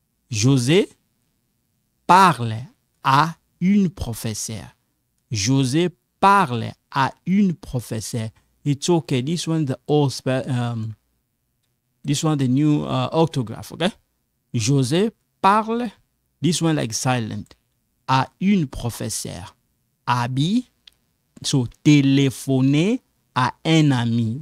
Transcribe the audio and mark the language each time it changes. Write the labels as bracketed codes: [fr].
[fr] José parle à une professeure. José parle à une professeure. [en] It's okay. This one the old this one the new orthograph, okay? [fr] José parle, [en] this one like silent, [fr] à une professeure. Abi, so téléphoner à un ami.